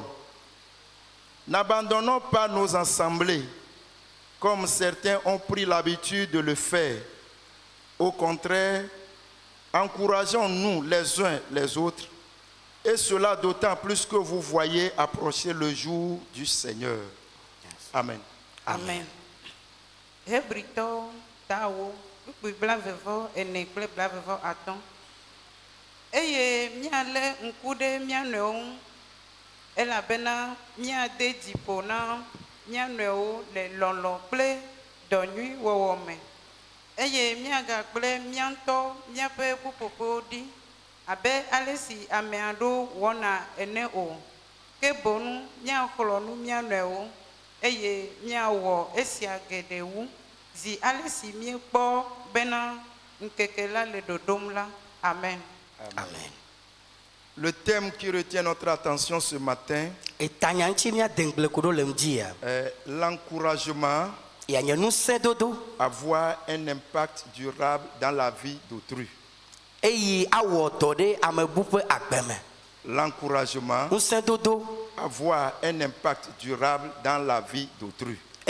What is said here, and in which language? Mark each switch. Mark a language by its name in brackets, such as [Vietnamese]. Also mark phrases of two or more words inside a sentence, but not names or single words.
[French] N'abandonnons pas nos assemblées comme certains ont pris l'habitude de le faire. Au contraire, encourageons-nous les uns les autres, et cela d'autant plus que vous voyez approcher le jour du Seigneur. Amen. Amen. [Ewe] Hebrito tawo ukpiblavevo ene kpleblavevo aton eye miale nkude mianewo elabena miade dipo na mianewo le lolo kple dɔnyui wɔwɔ me eye miaga kple miantɔ miaƒe ƒuƒoƒewo ɖi abe ale si ame aɖewo wɔna ene o ke boŋ miaxlɔ nu mianewo eye miawɔ esia geɖe wu zi ale si miekpɔ bena nkeke la le dodom la. Amen. Amen. [French] Le thème qui retient notre attention ce matin est l'encouragement à avoir un impact durable dans la vie d'autrui. L'encouragement à avoir un impact durable dans la vie d'autrui.